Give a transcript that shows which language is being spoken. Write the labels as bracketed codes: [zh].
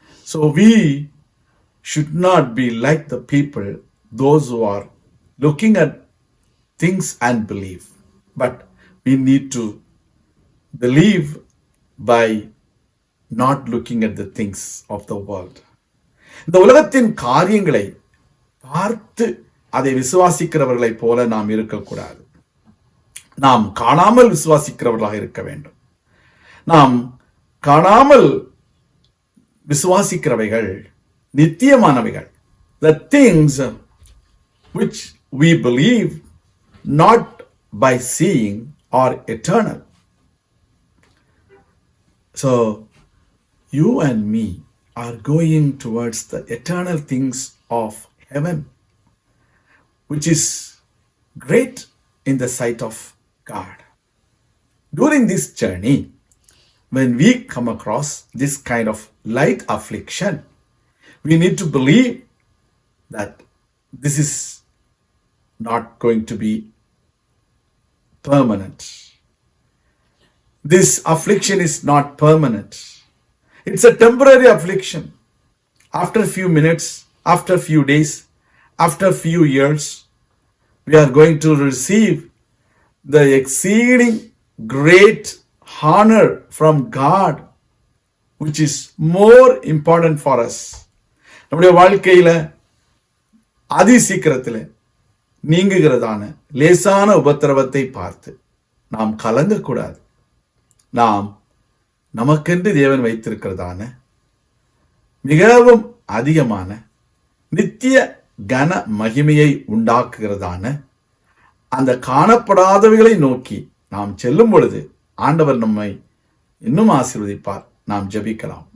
[en] So we should not be like the people, those who are looking at things and believe, but we need to believe by not looking at the things of the world. [ta] இந்த உலகத்தின் காரியங்களை பார்த்து அதை விசுவாசிக்கிறவர்களை போல நாம் இருக்கக்கூடாது. நாம் காணாமல் விசுவாசிக்கிறவர்களாக இருக்க வேண்டும். நாம் காணாமல் விசுவாசிக்கிறவைகள் நித்தியமானவைகள். [en] The things which we believe not by seeing are eternal. So you and me are going towards the eternal things of heaven, which is great in the sight of God. During this journey, when we come across this kind of light affliction, we need to believe that this is not going to be permanent. This affliction is not permanent. It's a temporary affliction. After a few minutes, after a few days, after a few years, we are going to receive the exceeding great honor from God, which is more important for us. [ta] நம்முடைய வாழ்க்கையில அதி சீக்கிரத்தில் நீங்குகிறதான லேசான உபத்திரவத்தை பார்த்து நாம் கலங்கக்கூடாது. நாம் நமக்கென்று தேவன் வைத்திருக்கிறதான மிகவும் அதிகமான நித்திய கன மகிமையை உண்டாக்குகிறதான அந்த காணப்படாதவைகளை நோக்கி நாம் செல்லும் பொழுது ஆண்டவர் நம்மை இன்னும் ஆசீர்வதிப்பார். நாம் ஜெபிக்கலாம்.